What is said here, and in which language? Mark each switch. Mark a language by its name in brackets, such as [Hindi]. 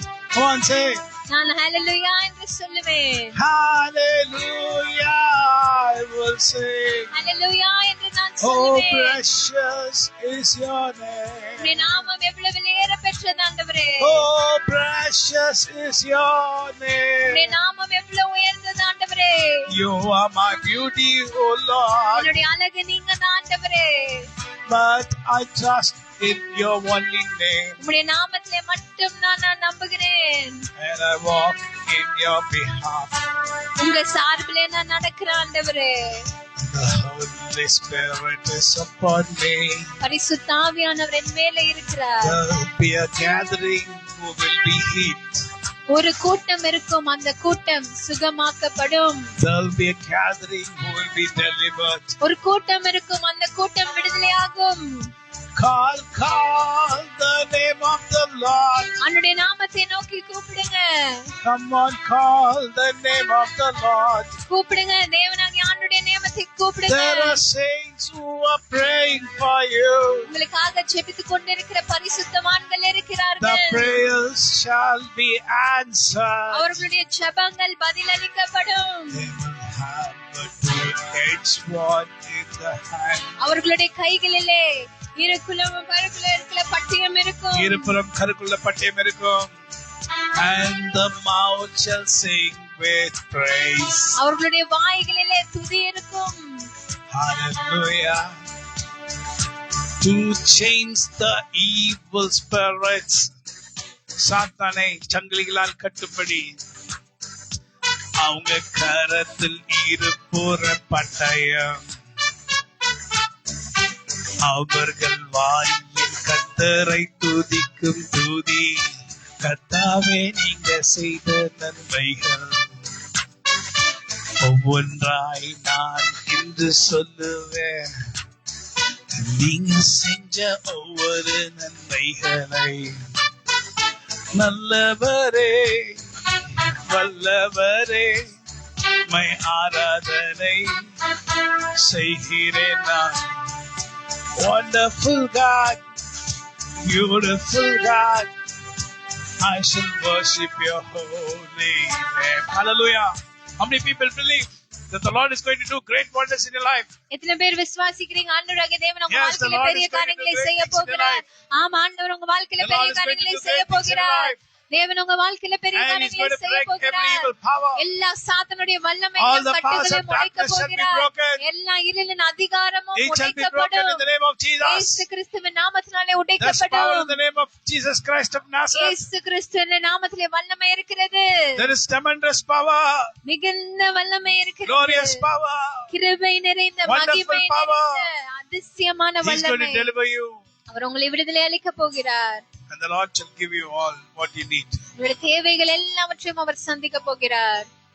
[English] Come on, say. [Tamil] நான் ஹalleluya என்று சொல்லுவேன். [English] Hallelujah, I will sing. [Tamil] ஹalleluya என்று நான் [English] Oh, [Tamil] சொல்லுவேன். [English] precious is your name. [Tamil] உம்முடைய நாமம் எவ்வளவு விலையேறப்பெற்றது ஆண்டவரே. [English] Oh, precious is your name. [Tamil] உம்முடைய நாமம் எவ்வளவு உயர்ந்தது ஆண்டவரே. [English] You are my beauty, oh Lord. [Tamil] என்னுடைய அழகு நீங்க தான் ஆண்டவரே. [English] But I trust in your only name. [Tamil] உம்முடைய நாமத்திலே மட்டும் நான் நம்புகிறேன். [English] And I walk in your behalf. [Tamil] உங்க சார்பிலே நான் நடக்கிறேன் ஆண்டவரே. [English] The Holy Spirit is upon me. [Tamil] பரிசுத்த ஆவியானவர் என் மேலே இருக்கிறார். [English] There will be a gathering who will be healed. [Tamil] ஒரு கூட்டம் இருக்கும், அந்த கூட்டம் சுகமாக்கப்படும். [English] There will be a gathering who will be delivered. [Tamil] ஒரு கூட்டம் இருக்கும், அந்த கூட்டம் விடுதலையாகும். [English] Call the name of the Lord. [Tamil] அவருடைய நாமத்தை நோக்கி கூப்பிடுங்க. [English] Come on, call the name of the Lord. [Tamil] கூப்பிடுங்க, தேவனாகிய ஆண்டவருடைய நாமத்தை கூப்பிடுங்க. [English] There are saints who are praying for you. [Tamil] உங்களுக்காக ஜெபித்துக் கொண்டிருக்கிற பரிசுத்தவான்கள் [English] The [Tamil] இருக்கிறார்கள். [English] prayers shall be answered. [Tamil] அவர்களுடைய ஜெபங்கள் பதிலளிக்கப்படும். [English] They will have a two-edged sword in the hand. [Tamil] அவர்களுடைய கைகளிலே இருகுலமும் கருக்குள்ள இருக்கிற பட்டயம் இருக்கும். இருபுறம் கருக்குள்ள பட்டயம் இருக்கும். [English] And the mouth shall sing with praise. [Tamil] அவர்களுடைய வாய்களிலே துதி இருக்கும். [English] Hallelujah. To change the evil spirits. [Tamil] சாத்தானை சங்கிலிகளால் கட்டுப்படி அவங்க கரத்தில் இருபுற பட்டயம். அவர்கள் வாயில் கர்த்தரை துதிக்கும் துதி. கர்த்தாவே நீங்க செய்த நன்மைகள் ஒவ்வொன்றாய் நான் இன்று சொல்லுவேன். நீங்க செஞ்ச ஒவ்வொரு நன்மைகளை. நல்லவரே வல்லவரே மை ஆராதனை செய்கிறேன் நான். [English] Wonderful God, beautiful God, I shall worship your holy name. Hallelujah. How many people believe that the Lord is going to do great wonders in your life? [Tamil] எத்தனை பேர் விசுவாசிக்கிறீங்க ஆண்டவராகிய தேவன் உங்க வாழ்க்கையில பெரிய காரியங்களை செய்ய போகிறார்? ஆம், ஆண்டவர் உங்க வாழ்க்கையில பெரிய காரியங்களை செய்ய போகிறார். தேவன் உங்க வாழ்க்கையில பெரிய காரியங்களை செய்ய போகிறார். எல்லா சாத்தானுடைய வல்லமையும் கட்டுகளையும் உடைக்க போகிறார். எல்லா இருளின் அதிகாரமும் உடைக்கப்படும். இயேசு கிறிஸ்துவின் நாமத்தினாலே உடைக்கப்படும். [English] Jesus Christ of Nazareth. [Tamil] இயேசு கிறிஸ்துவின் நாமத்திலே வல்லமை இருக்கிறது. [English] There is tremendous power. [Tamil] மிகுந்த வல்லமை இருக்கிறது. [English] Glorious power. [Tamil] கிருபை நிறைந்த மகிமை நிறைந்த அதிசயமான [English] He is going [Tamil] வல்லமை. [English] to deliver you. [Tamil] அவர் உங்களை விடுதலை அளிக்க போகிறார். [English] And the Lord shall give you all what you need. [Tamil] உங்களுடைய தேவைகள் எல்லாவற்றையும் அவர் சந்திக்க போகிறார்.